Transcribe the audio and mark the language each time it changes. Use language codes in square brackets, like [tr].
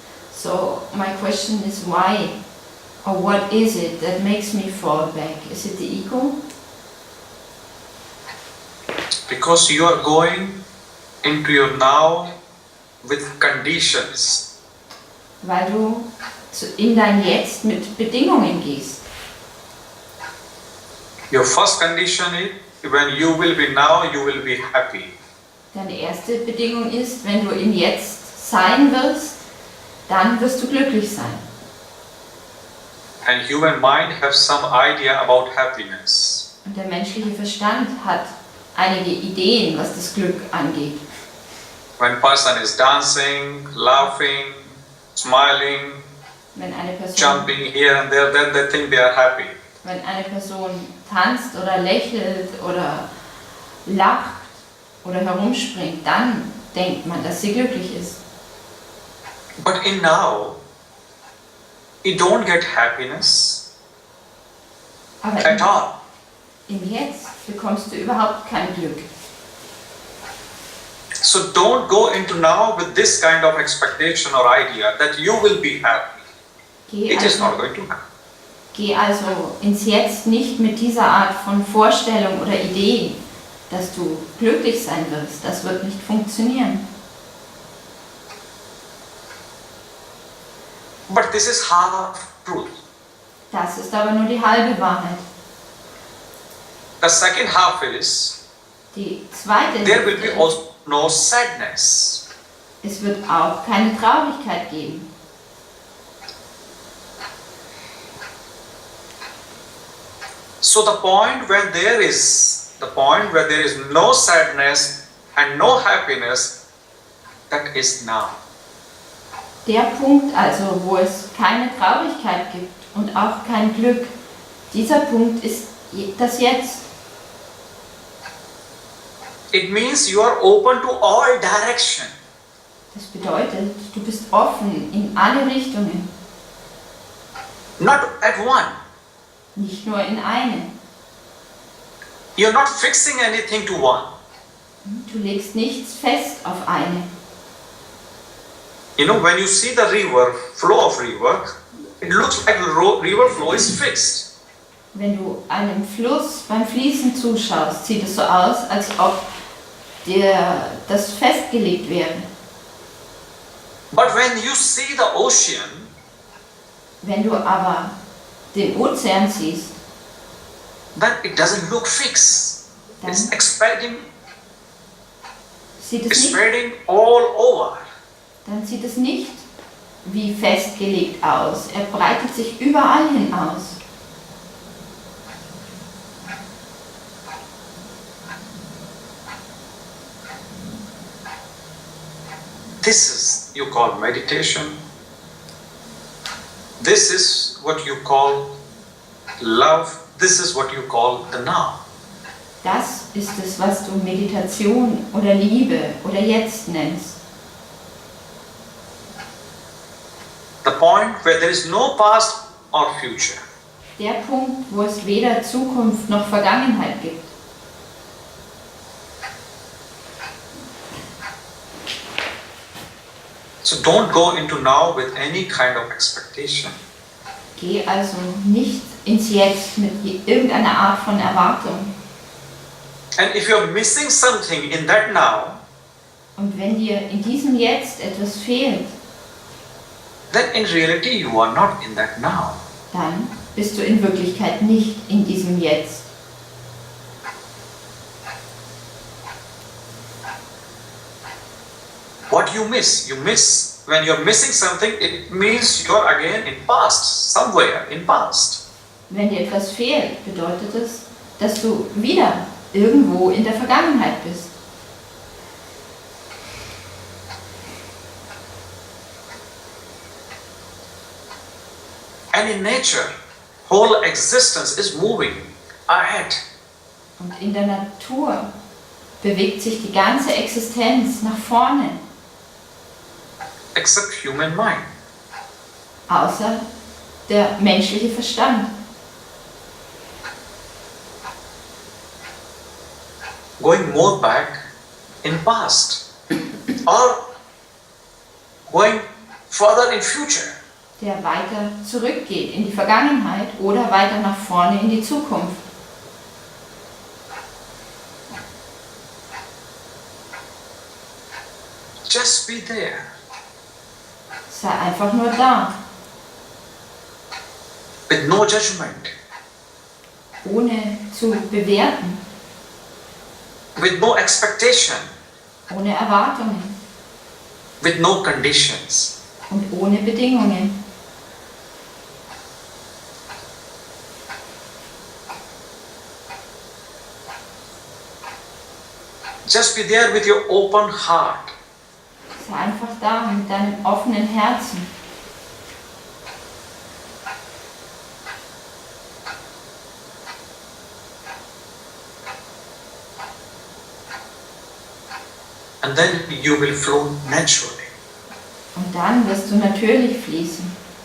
[en] So my question is why, or what is it that makes me fall back? Is it the ego? Because you are going into your now with conditions. [de] Weil du in dein Jetzt mit Bedingungen gehst. [en] Your first condition is, when you will be now, you will be happy. [de] Deine erste Bedingung ist, wenn du im Jetzt sein wirst, dann wirst du glücklich sein. [en] And human mind have some idea about happiness. [de] Und der menschliche Verstand hat einige Ideen, was das Glück angeht. [en] When person is dancing, laughing, smiling, [de] Wenn eine Person, [en] jumping here and there, then they think they are happy. [de] wenn eine Person tanzt oder lächelt oder lacht oder herumspringt, dann denkt man, dass sie glücklich ist. [en] But in now, you don't get happiness [de] Aber [en] at all. [de] im Jetzt bekommst du überhaupt kein Glück. [en] So don't go into now with this kind of expectation or idea that you will be happy. It is not going to happen. [de] Geh also ins Jetzt nicht mit dieser Art von Vorstellung oder Idee, dass du glücklich sein wirst. Das wird nicht funktionieren. [en] But this is half truth. [de] Das ist aber nur die halbe Wahrheit. [en] The second half is, [de] Die zweite [en] there will be [de] Hälfte, [en] also no sadness. [de] es wird auch keine Traurigkeit geben. [en] So the point where there is no sadness and no happiness, that is now. [de] Der Punkt also, wo es keine Traurigkeit gibt und auch kein Glück, dieser Punkt ist das Jetzt. [en] It means you are open to all direction. [de] Das bedeutet, du bist offen in alle Richtungen, [en] Not at one. [de] nicht nur in eine. [en] You're not fixing anything to one. [de] Du legst nichts fest auf eine. [en] You know, when you see the river, flow of river, it looks like the river flow is fixed. [de] Wenn du einem Fluss beim Fließen zuschaust, sieht es so aus, als ob dir das festgelegt wäre. [en] But when you see the ocean, [de] Wenn du aber den Ozean siehst, [en] then it doesn't look fixed. It's [de] dann [en] expanding, [de] sieht es nicht, [en] spreading all over. [de] dann sieht es nicht wie festgelegt aus. Er breitet sich überall hin aus. [en] This is you call meditation. This is what you call love. This is what you call the now. [de] Das ist es, was du Meditation oder Liebe oder Jetzt nennst. [en] The point where there is no past or future. [de] Der Punkt, wo es weder Zukunft noch Vergangenheit gibt. [en] So don't go into now with any kind of expectation. [de] Geh also nicht ins Jetzt mit irgendeiner Art von Erwartung. [en] And if you're missing something in that now, [de] Und wenn dir in diesem Jetzt etwas fehlt, [en] then in reality you are not in that now. [de] dann bist du in Wirklichkeit nicht in diesem Jetzt. [en] What you miss when you're missing something, it means you're again in past, somewhere in past. [de] Wenn dir etwas fehlt, bedeutet es, dass du wieder irgendwo in der Vergangenheit bist. [en] And in nature, whole existence is moving ahead. [de] Und in der Natur bewegt sich die ganze Existenz nach vorne, [en] Except human mind. [de] außer der menschliche Verstand. [en] Going more back in past. Or going further in future. [de] Der weiter zurückgeht in die Vergangenheit oder weiter nach vorne in die Zukunft. [en] Just be there. [de] Sei einfach nur da, [en] With no judgment. [de] ohne zu bewerten, [en] With no expectation. [de] ohne Erwartungen [en] With no conditions. [de] und ohne Bedingungen. [en] Just be there with your open heart. [de] Sei einfach da mit deinem offenen Herzen. [en] And then you will flow naturally. [de] Und dann wirst du natürlich fließen.